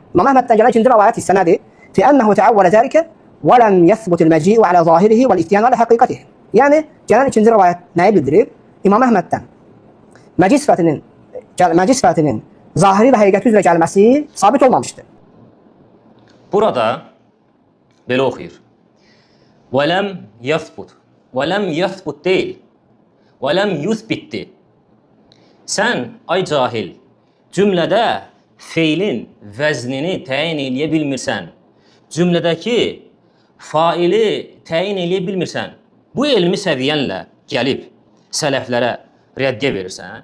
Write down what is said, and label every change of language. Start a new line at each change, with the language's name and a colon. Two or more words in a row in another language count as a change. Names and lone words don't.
Azerbaijani: İmam Əhməddən gələn ikinci rivayət hissə nədir?
Arabic: في أنه تأول ذلك ولم يثبت المجيء على ظاهره والإتيان على حقيقته.
Azerbaijani: Yəni gələn ikinci rivayət nəyi bildirir? İmam Əhməddən məci sifətinin zahiri və həqiqəti üzrə gəlməsi sabit olmamışdır. Burada belə oxuyur.
Arabic: وَلَمْ يَثْبُتْ وَلَمْ يَثْبُتْ deyil. وَلَمْ يُثْبِتْdir.
Azerbaijani: Sən, ay cahil, cümlədə feilin vəznini təyin eləyə bilmirsən. Cümlədəki faili təyin eləyə bilmirsən. Bu elmi səviyyənlə gəlib sələflərə rəddiyə verirsən.